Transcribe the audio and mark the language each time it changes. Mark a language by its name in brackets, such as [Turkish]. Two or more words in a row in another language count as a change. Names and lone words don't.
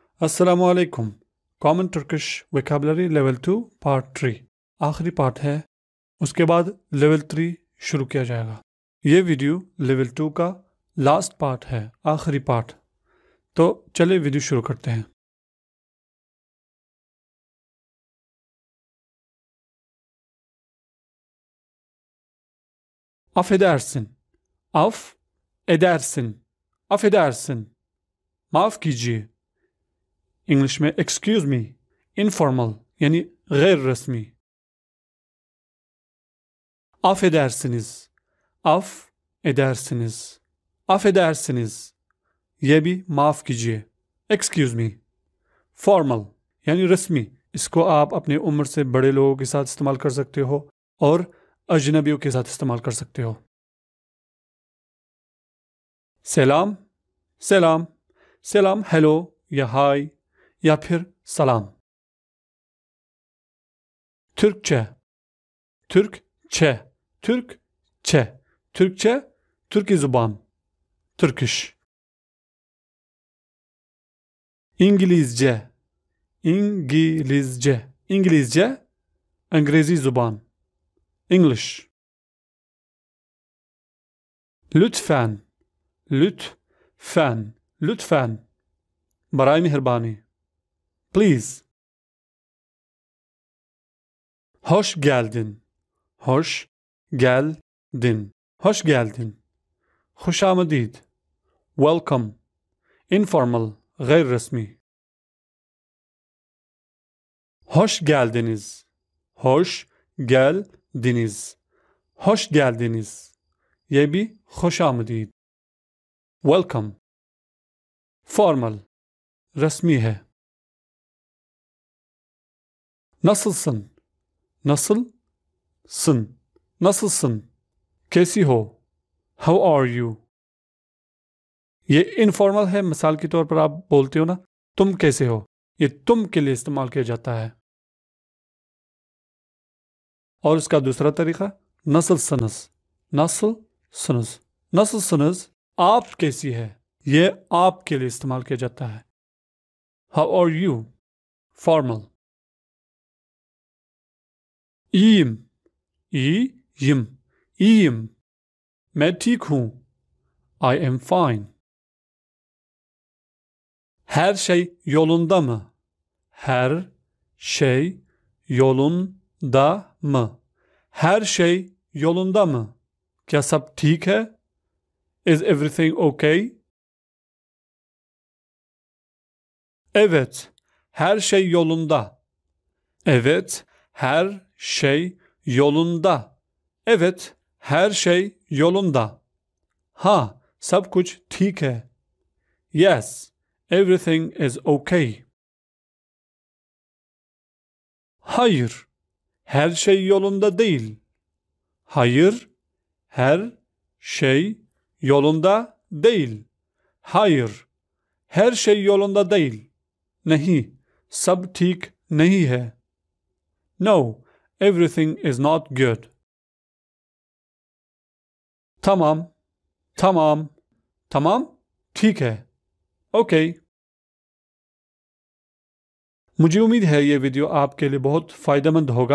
[Arabic] السلام علیکم. [English] common Turkish vocabulary level 2 part 3 [Urdu] آخری پارٹ ہے. اس کے بعد لیول 3 شروع کیا جائے گا. یہ ویڈیو لیول 2 کا [English] last part [Urdu] ہے، آخری پارٹ. تو چلیے ویڈیو شروع کرتے ہیں. [Turkish] Affedersin, edersin, affedersin, [Urdu] معاف کیجیے. انگلش میں [English] excuse me, [Urdu] انفارمل یعنی غیر رسمی. [Turkish] Affedersiniz, affedersiniz, affedersiniz, [Urdu] یہ بھی معاف کیجیے. [English] excuse me, [Urdu] فارمل یعنی رسمی. اس کو آپ اپنے عمر سے بڑے لوگوں کے ساتھ استعمال کر سکتے ہو اور اجنبیوں کے ساتھ استعمال کر سکتے ہو. سلام، سلام، سلام ہیلو یا ہائے یا پھر سلام. [Turkish] Türkçe, Türkçe, Türkçe, Türkçe, [Urdu] ترکی زبان, [Turkish] Turkish. İngilizce, İngilizce, İngilizce, [Urdu] انگریزی زبان, [English] English. [Turkish] Lütfen, lütfen, lütfen, [Urdu] برائے مہربانی, [English] please. [Turkish] Hoş geldin, hoş geldin, hoş geldin, [Urdu] خوش آمدید, [English] welcome, informal, [Urdu] غیر رسمی. [Turkish] Hoş geldiniz, hoş geldiniz, hoş geldiniz, [Urdu] یہ بھی خوش آمدید, [English] welcome. [Urdu] Formal, رسمی ہے. [Turkish] Nasılsın? Nasılsın? Nasılsın? [Urdu] کیسی ہو? [English] How are you? [Urdu] یہ انفارمل ہے. مثال کے طور پر آپ بولتے ہو نا، تم کیسے ہو، یہ تم کے لیے استعمال کیا جاتا ہے. اور اس کا دوسرا طریقہ [Turkish] nasılsınız, nasılsınız, nasılsınız, [Urdu] آپ کیسی ہے، یہ آپ کے لیے استعمال کیا جاتا ہے. [English] How are you? Formal. [Turkish] İyiyim, iyiyim, iyiyim, [Urdu] میں ٹھیک ہوں, [English] I am fine. [Turkish] Her şey yolunda mı? Her şey yolunda mı? Her şey yolunda mı? [Urdu] کیا سب ٹھیک ہے? [English] Is everything okay? [Turkish] Evet, her şey yolunda. Evet, her şey yolunda. Evet, her şey yolunda. [Urdu] ہاں، سب کچھ ٹھیک ہے. [English] Yes, everything is okay. [Turkish] Hayır, her şey yolunda değil. Hayır, her şey yolunda değil. Hayır, her şey yolunda değil. [Urdu] نہیں، سب ٹھیک نہیں ہے. [English] No, everything is not good. [Turkish] tamam, tamam, tamam, [Urdu] ٹھیک ہے. [English] Okay. [Urdu] مجھے امید ہے یہ ویڈیو آپ کے لیے بہت فائدہ مند ہوگا.